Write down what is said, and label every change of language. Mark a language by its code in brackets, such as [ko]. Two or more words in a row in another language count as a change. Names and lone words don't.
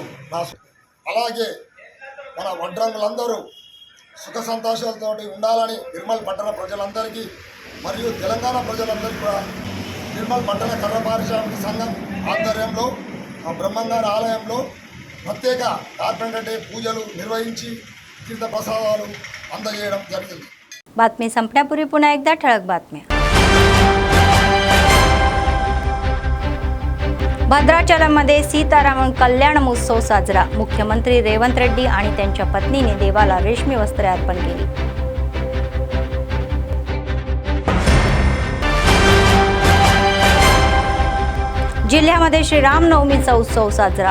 [te] అలాగే మన వడ్రంగులందరూ సుఖ సంతోషాలతో ఉండాలని నిర్మల్ పట్టణ ప్రజలందరికీ మరియు తెలంగాణ ప్రజలందరికీ కూడా నిర్మల్ పట్టణ కర్ర పారిశ్రామిక సంఘం ఆధ్వర్యంలో బ్రహ్మంగారి ఆలయంలో ప్రత్యేక [en] carpenter day [te] పూజలు నిర్వహించి తీర్థ ప్రసాదాలు అందజేయడం జరిగింది। [mr] बातमी संपण्यापूर्वी पुन्हा एकदा ठळक बातम्या। भद्राचलममध्ये सीतारामन कल्याण महोत्सव साजरा। मुख्यमंत्री रेवंत रेड्डी आणि त्यांच्या पत्नीने देवाला रेशमी वस्त्रे अर्पण केली। जिल्ह्यामध्ये श्रीरामनवमीचा उत्सव साजरा।